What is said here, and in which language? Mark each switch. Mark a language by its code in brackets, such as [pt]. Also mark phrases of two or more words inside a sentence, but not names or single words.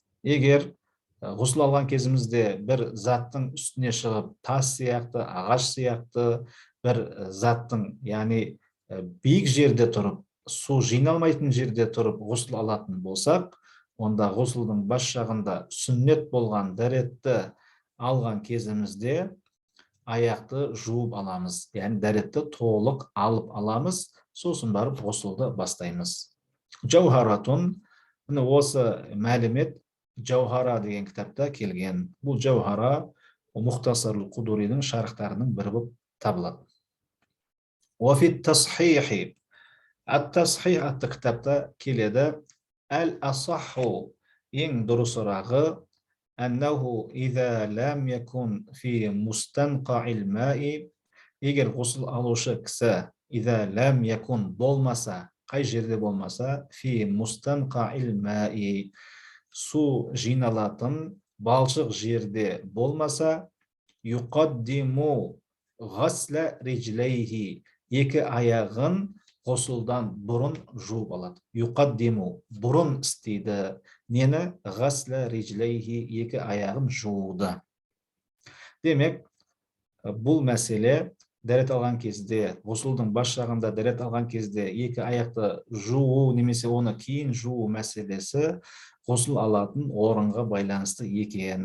[kk] Егер ғұсыл алған кезімізде бір заттың үстіне шығып, тас сияқты, ағаш сияқты бір заттың, яғни биік жерде тұрып, су жиналмайтын жерде тұрып ғұсыл алатын болсақ, онда ғұсылдың бас жағында сүннет болған дәретті алған кезімізде аяқты жуып аламыз, яғни дәретті толық алып аламыз, сосын барып ғұсылды бастаймыз. Жауһаратун, осы мәлімет Жауһара деген кітапта келген. Бұл Жауһара Мұхтасарул Қудуридің шарықтарының бірі болып табылады. [ar] وفي التصحيح التصحيح [kk] атты кітапта келеді [ar] الأصح [kk] ең дұрысырағы [ar] أنه إذا لم يكن في مستنقع الماء [kk] егер ғұсыл алушы кісі [ar] إذا لم يكن [kk] болмаса қай жерде болмаса [ar] في مستنقع الماء [kk] су жиналатын балшық жерде болмаса [ar] يقدم غسل رجليه [kk] екі аяғын ғұсылдан бұрын жуып алады. Юқаддиму бұрын істейді. Нені? [ar] غسل رجليه [kk] екі аяғын жууды. Демек, бұл мәселе дәрет алған кезде, ғұсылдың бас жағында дәрет алған кезде екі аяқты жуу немесе оны кейін жуу мәселесі ғұсыл алатын орынға байланысты екен.